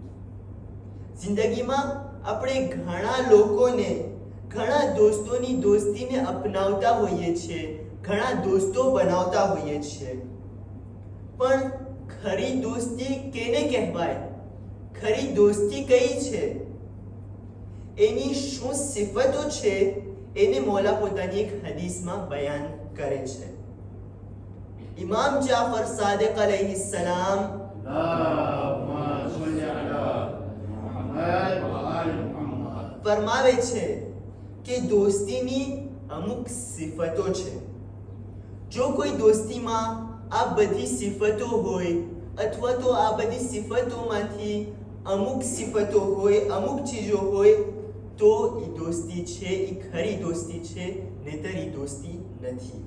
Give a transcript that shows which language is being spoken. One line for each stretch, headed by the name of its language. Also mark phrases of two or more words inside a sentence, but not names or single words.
Gujarati: જિંદગીમાં આપણે ઘણા લોકોને, ઘણા દોસ્તોની દોસ્તીને અપનાવતા હોઈએ છીએ, ઘણા દોસ્તો બનાવતા હોઈએ છીએ, પણ ખરી દોસ્તી કેને કહેવાય? ખરી દોસ્તી કઈ છે? એની શું સિફતો છે? એને મૌલા પોતાની એક હદીસમાં બયાન કરે છે. ઇમામ જાફર સાદિક અલૈહિસ્સલામ
Arabic: اللهم صل على محمد وآل محمد
Gujarati: ફરમાવે છે કે દોસ્તીની અમુક સિફતો છે. જો કોઈ દોસ્તીમાં આ બધી સિફતો હોય, અથવા તો આ બધી સિફતોમાંથી અમુક સિફતો હોય, અમુક ચીજો હોય, તો એ દોસ્તી છે, એ ખરી દોસ્તી છે, નહીંતર એ દોસ્તી નથી.